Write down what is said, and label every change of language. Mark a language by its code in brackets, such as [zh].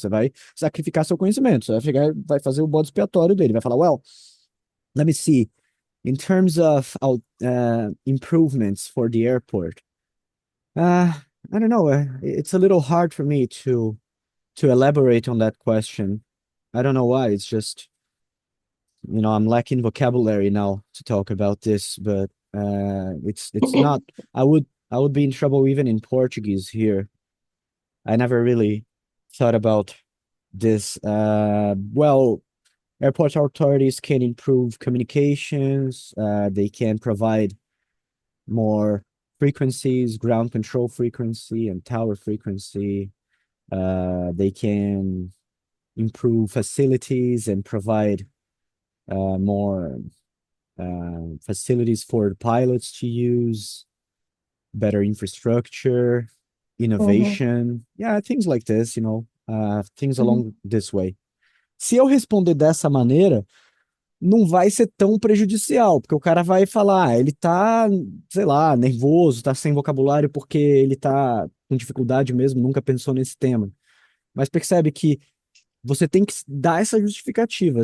[pt] Você vai sacrificar seu conhecimento, você vai fazer o bode expiatório dele, vai falar, [en] well, let me see, in terms of improvements for the airport, I don't know, it's a little hard for me to elaborate on that question. I don't know why, it's just, I'm lacking vocabulary now to talk about this, but it's not, I would be in trouble even in Portuguese here. I never really thought about this. Well, airport authorities can improve communications. They can provide more frequencies, ground control frequency and tower frequency. They can improve facilities and provide more facilities for pilots to use, better infrastructure, innovation, things like this, things along this way. [pt] Se eu responder dessa maneira, não vai ser tão prejudicial, porque o cara vai falar, ele tá, sei lá, nervoso, tá sem vocabulário porque ele tá com dificuldade mesmo, nunca pensou nesse tema. Mas percebe que você tem que dar essa justificativa.